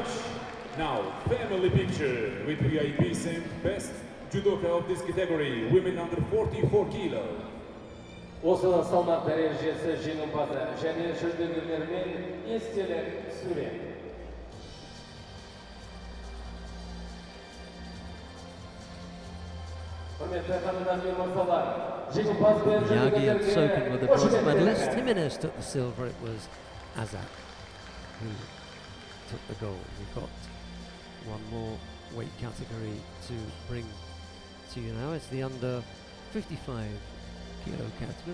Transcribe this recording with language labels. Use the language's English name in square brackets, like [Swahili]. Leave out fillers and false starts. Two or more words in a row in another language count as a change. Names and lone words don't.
[English] Now, family picture with VIP Sam, best judoka of this category, women under 44 kilo. [Kazakh] Осы салмақ дәрежесі жеңімпазы және жүлдегерлермен естелік сурет. Құрметті ханымдар мен мырзалар, жеңімпаз бен [English] Yagi and Soken were the bronze [Kazakh] жүлдегерлерге [English] medalists. Jimenez took the silver. It was Azak who took the gold. We've got one more weight category to bring to you now. It's the under 55 kilo category.